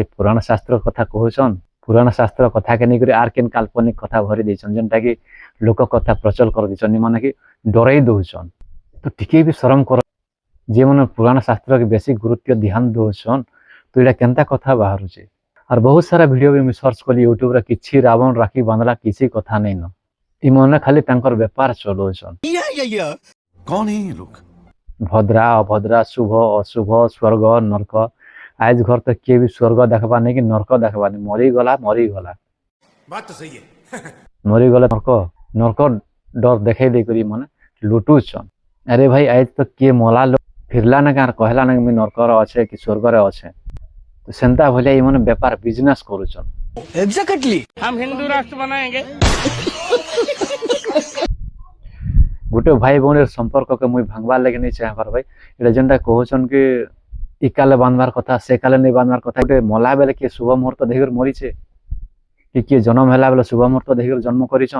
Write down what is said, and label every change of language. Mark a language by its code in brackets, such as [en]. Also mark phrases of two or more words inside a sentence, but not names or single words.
[spv] ପୁରାଣ ଶାସ୍ତ୍ର କଥା କହୁଛନ୍, ପୁରାଣ ଶାସ୍ତ୍ର କଥାକେ ନେଇକରି ଆର୍ କେନ୍ କାଲ୍ପନିକ କଥା ଭରି ଦେଇଛନ୍, ଯେନ୍ଟାକି ଲୋକ କଥା ପ୍ରଚଳ କରିଦେଇଛନ୍, ମାନେ କି ଡରେଇ ଦଉଛନ୍। ତ ଟିକେ ବି ଶରମ କର। ଯେମାନେ ପୁରାଣ ଶାସ୍ତ୍ରକେ ବେଶୀ ଗୁରୁତ୍ୱ ଧ୍ୟାନ ଦଉଛନ୍, ତ ଏଇଟା କେନ୍ତା କଥା ବାହାରୁଛେ। আর ବହୁତ ସାରା ଭିଡ଼ିଓ ବି ମୁଁ ସର୍ଚ୍ଚ କଲି ୟୁଟ୍ୟୁବରେ, କିଛି ରାବଣ ରାକ୍ଷୀ ବାନ୍ଧଲା କିଛି କଥା ନାଇଁନ। ଇମାନେ ଖାଲି ତାଙ୍କର ବେପାର ଚଲଉଛନ୍। [hi] कौन है ये लोग? [spv] ଭଦ୍ରା ଅଭଦ୍ରା, ଶୁଭ ଅଶୁଭ, ସ୍ୱର୍ଗ ନର୍କ। ଆଜ ଘର ତ କିଏ ବି ସ୍ୱର୍ଗ ଦେଖବା ନାଇଁ କି ନର୍କ ଦେଖବା ନାଇଁ, ମରିଗଲା। [hi] बात तो सही है। [spv] ମରିଗଲେ ନର୍କ ଡର ଦେଖେଇ ଦେଇକରି ମାନେ ଲୁଟୁଛନ୍। ଆରେ ଭାଇ ଆଜ ତ କିଏ ମଲା ଲୋକ ଫିରଲା ନା କାହାର କହିଲା ନା ମୁଇଁ ନର୍କରେ ଅଛେ କି ସ୍ୱର୍ଗରେ ଅଛେ। ତ ସେନ୍ତା ଭଳିଆ ଇମାନେ ବେପାର ବିଜନେସ୍ କରୁଛନ୍। [hi] एग्जैक्टली। हम हिंदू राष्ट्र बनाएंगे। [spv] ଗୋଟେ ଭାଇ ଭଉଣୀର ସମ୍ପର୍କକେ ମୁଇଁ ଭାଙ୍ଗବାର୍ ଲାଗି ନେଇ ଚାହିଁବାର ଭାଇ। ଏଇଟା ଯେନ୍ଟା କହୁଛନ୍ କି ଇ କାଲେ ବାନ୍ଧବାର କଥା ସେ କାଲେ ନେଇ ବାନ୍ଧବାର କଥା। ଗୋଟେ ମଲା ବେଲେ କିଏ ଶୁଭ ମୁହୂର୍ତ୍ତ ଦେଖିକରି ମରିଛେ, କି କିଏ ଜନ୍ମ ହେଲା ବେଲେ ଶୁଭ ମୁହୂର୍ତ୍ତ ଦେଖିକରି ଜନ୍ମ କରିଛନ୍।